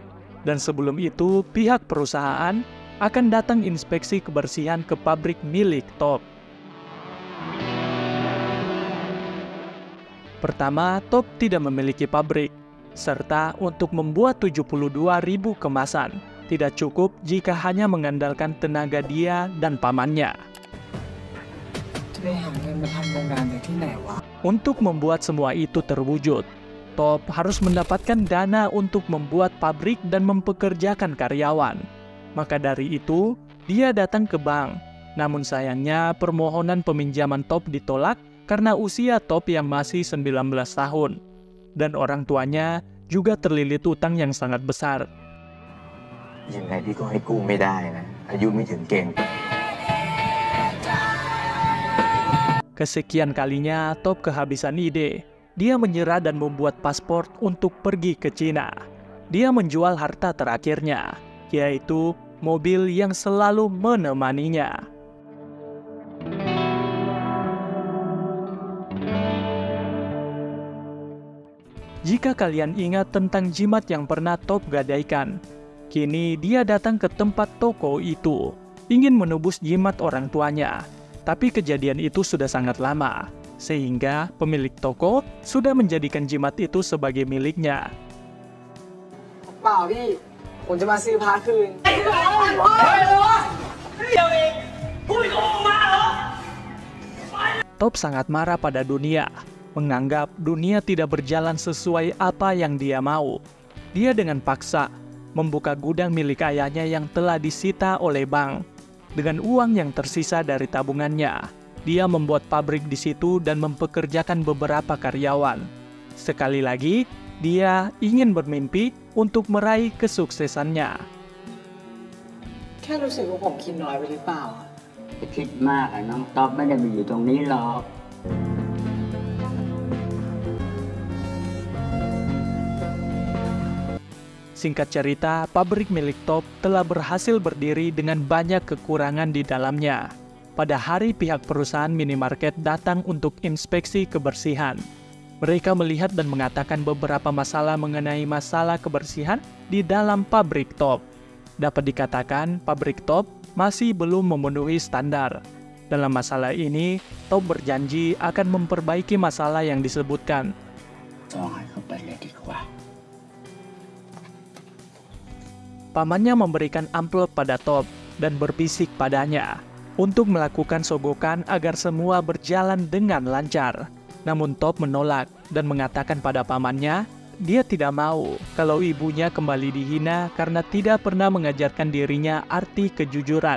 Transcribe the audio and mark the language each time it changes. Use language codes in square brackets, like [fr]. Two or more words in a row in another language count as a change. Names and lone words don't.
[id] Dan sebelum itu, pihak perusahaan akan datang inspeksi kebersihan ke pabrik milik Top. Pertama, Top tidak memiliki pabrik, serta untuk membuat 72.000 kemasan, Tidak cukup jika hanya mengandalkan tenaga dia dan pamannya. [th] จะไปหาเงินมาทำโรงงานจากที่ไหนวะ [id] Untuk membuat semua itu terwujud, Top harus mendapatkan dana untuk membuat pabrik dan mempekerjakan karyawan. Maka dari itu, dia datang ke bank. Namun sayangnya permohonan peminjaman Top ditolak karena usia Top yang masih 19 tahun. Dan orang tuanya juga terlilit utang yang sangat besar. [th] ยังไงพี่ก็ให้กู้ไม่ได้นะอายุไม่ถึงเกณฑ์ [id] Kesekian kalinya Top kehabisan ide. Dia menyerah dan membuat paspor untuk pergi ke Cina. Dia menjual harta terakhirnya, yaitu mobil yang selalu menemaninya. Jika kalian ingat tentang jimat yang pernah Top gadaikan, kini dia datang ke tempat toko itu, ingin menebus jimat orang tuanya. Tapi kejadian itu sudah sangat lama, sehingga pemilik toko sudah menjadikan jimat itu sebagai miliknya. [th] เปล่าพี่ ผมจะมาซื้อพระคืน [id] Top sangat marah pada dunia, menganggap dunia tidak berjalan sesuai apa yang dia mau. Dia dengan paksa membuka gudang milik ayahnya yang telah disita oleh bank. Dengan uang yang tersisa dari tabungannya, dia membuat pabrik di situ dan mempekerjakan beberapa karyawan. Sekali lagi, dia ingin bermimpi untuk meraih kesuksesannya. [th] แค่รู้สึกว่าผมคิดน้อยไปหรือเปล่า จะคิดมากอะน้องต๊อบไม่ได้มาอยู่ตรงนี้หรอก [id] Singkat cerita, pabrik milik Top telah berhasil berdiri dengan banyak kekurangan di dalamnya. Pada hari pihak perusahaan minimarket datang untuk inspeksi kebersihan. Mereka melihat dan mengatakan beberapa masalah mengenai masalah kebersihan di dalam pabrik Top. Dapat dikatakan pabrik Top masih belum memenuhi standar. Dalam masalah ini, Top berjanji akan memperbaiki masalah yang disebutkan. [th] ส่งให้เขาไปเลยดีกว่า [id] Pamannya memberikan amplop pada Top dan berbisik padanya untuk melakukan sogokan agar semua berjalan dengan lancar. Namun Top menolak dan mengatakan pada pamannya, dia tidak mau kalau ibunya kembali dihina karena tidak pernah mengajarkan dirinya arti kejujuran.